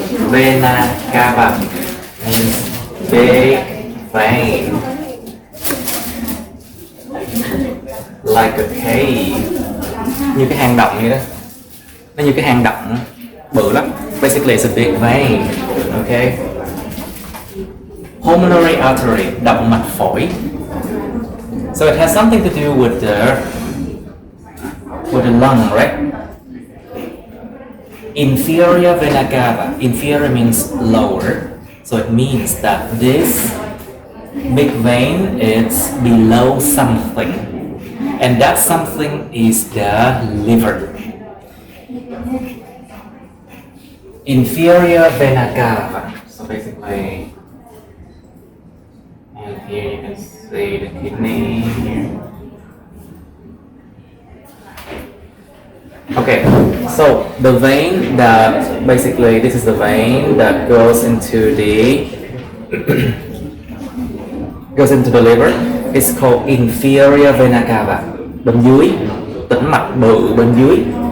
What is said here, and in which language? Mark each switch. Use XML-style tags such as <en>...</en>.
<en>Vena cava means big vein, like a cave.</en> <vi>Như cái hang động vậy đó. Nó như cái hang động bự lắm.</vi> <en>Basically it's a big vein. Okay.</en> <vi>Pulmonary artery, động mạch phổi.</vi> <en>So it has something to do with the lung, right? Inferior vena cava. Inferior means lower. So it means that this big vein is below something. And that something is the liver. Inferior vena cava. So basically, and here you can see the kidney here. Okay, so the vein that basically this is the vein that goes into the liver. It's called inferior vena cava.</en> <vi>Bên dưới, tĩnh mạch bự bên dưới.</vi>